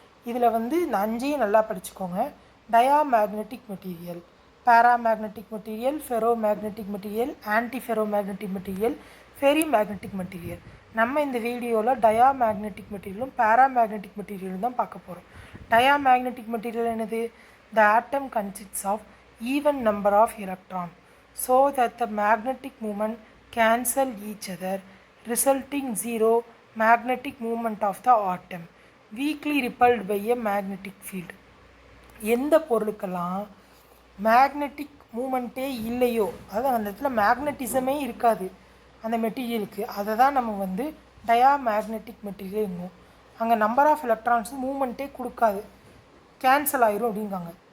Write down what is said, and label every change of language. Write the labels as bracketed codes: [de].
[ta] இதில் வந்து இந்த அஞ்சையும் நல்லா படிச்சுக்கோங்க. டயா magnetic material, paramagnetic material, ferro magnetic material, anti ferro magnetic material, ferry magnetic material. நம்ம இந்த வீடியோவில் டயா மேக்னெட்டிக் மெட்டீரியலும் பேராமேக்னெட்டிக் மெட்டீரியலும் தான் பார்க்க போகிறோம். [en] Diamagnetic material [ta] என்னது? [en] The atom consists of even number of electrons so that the magnetic moment cancel each other, resulting zero magnetic moment of the atom, weakly repelled by a magnetic field. [ta] எந்த பொருளுக்கெல்லாம் magnetic மூமெண்ட்டே இல்லையோ, அதாவது அந்த இடத்துல மேக்னட்டிசமே இருக்காது அந்த மெட்டீரியலுக்கு, அதை தான் நம்ம வந்து டயாமேக்னெட்டிக் மெட்டீரியல். அங்கே நம்பர் ஆஃப் எலக்ட்ரான்ஸ் மூமெண்ட்டே கொடுக்காது, கேன்சல் ஆயிரும் அப்படிங்காங்க.